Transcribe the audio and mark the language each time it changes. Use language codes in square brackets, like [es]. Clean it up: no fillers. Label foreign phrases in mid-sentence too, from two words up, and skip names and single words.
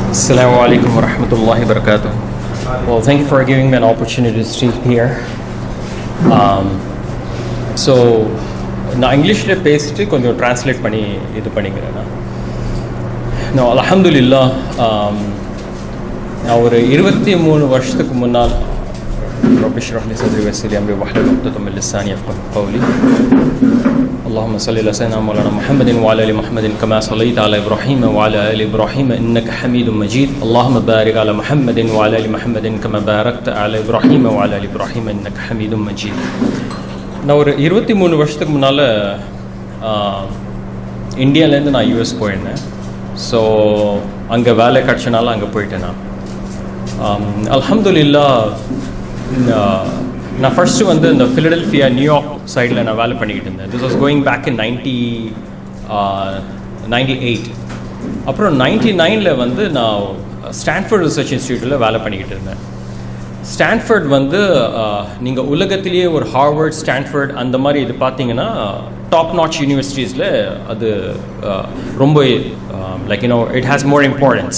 [ar] السلام عليكم ورحمة الله وبركاته. [en] Well, thank you for giving me an opportunity to speak here. So, [ta] நான் இங்கிலீஷில் பேசிட்டு கொஞ்சம் ட்ரான்ஸ்லேட் பண்ணி இது பண்ணிக்கிறேன். நான் அல்ஹம்துலில்லாஹ் நான் ஒரு 23 வருஷத்துக்கு முன்னால் [ar] رب اشرح لي صدري ويسر لي امري واحلل عقدة من لساني يفقهوا قولي. اللهم صل على سيدنا مولانا محمد وعلى ال محمد كما صليت على ابراهيم وعلى ال ابراهيم انك حميد مجيد. اللهم بارك على محمد وعلى ال محمد كما باركت على ابراهيم وعلى ال ابراهيم انك حميد مجيد. [ta] நான் ஒரு 23 வருஷத்துக்கு முன்னால் இந்தியாவிலேருந்து நான் யூஎஸ் போயிருந்தேன். ஸோ அங்கே வேலை கிடச்சனால அங்கே போயிட்டேன். நான் அல்ஹம்துலில்லாஹ் நான் ஃபர்ஸ்ட்டு வந்து இந்த ஃபிலடெல்ஃபியா நியூயார்க் சைடில் நான் வேலை பண்ணிக்கிட்டு இருந்தேன். [en] this was going back in 98. [ta] அப்புறம் 99 வந்து நான் ஸ்டான்ஃபோர்ட் ரிசர்ச் இன்ஸ்டியூட்டில் வேலை பண்ணிக்கிட்டு இருந்தேன். ஸ்டான்ஃபோர்ட் வந்து நீங்கள் உலகத்திலேயே ஒரு ஹார்வர்ட், ஸ்டான்ஃபோர்ட் அந்த மாதிரி இது பார்த்தீங்கன்னா [en] top notch universities [ta] அது ரொம்ப [en] like it has more importance.